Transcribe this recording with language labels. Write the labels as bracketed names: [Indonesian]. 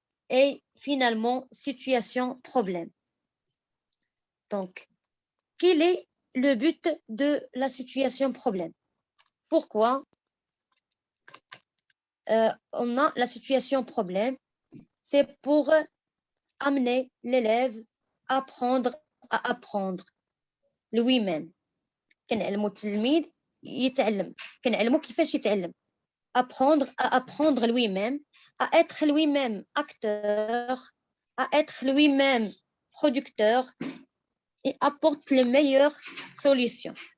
[French] Et finalement, situation problème. Donc, quel est le but de la situation problème? Pourquoi on a la situation problème? C'est pour amener l'élève à apprendre lui-même. [Arabic] كنعلمو التلميذ يتعلم كنعلمو كيفاش يتعلم. [French] Apprendre à apprendre lui-même, à être lui-même acteur, à être lui-même producteur et apporte les meilleures solutions.